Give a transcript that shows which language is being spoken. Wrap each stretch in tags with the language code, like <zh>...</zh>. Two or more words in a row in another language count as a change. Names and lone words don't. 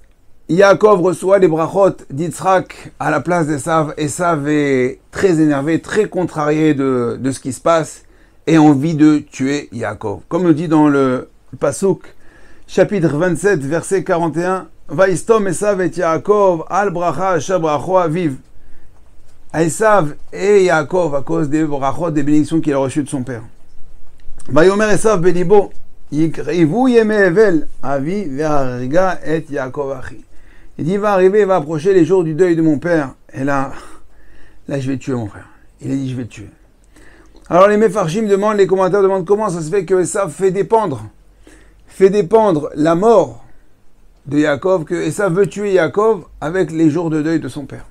<fr>Yaakov reçoit les brachot d'Yitzhak à la place d'Esav. Esav est très énervé, très contrarié de ce qui se passe et a envie de tuer Yaakov. Comme le dit dans le Pasuk, chapitre 27, verset 41,</fr> <he>וישטם עשו את יעקב על ברכה אשר ברכו אביו.</he> <fr>Esav et Yaakov à cause des brachot, des bénédictions qu'il a reçues de son père.</fr> <he>ויאמר עשו בלבו יקרבו ימי אבל אבי ואהרגה את יעקב אחי.</he> <fr>Il dit, il va arriver, il va approcher les jours du deuil de mon père. Et là, je vais tuer mon frère. Il a dit, je vais le tuer. Alors les Mefarshim demandent, les commentateurs demandent comment ça se fait que Esav fait dépendre la mort de Yaakov, que Esav veut tuer Yaakov avec les jours de deuil de son père.</fr>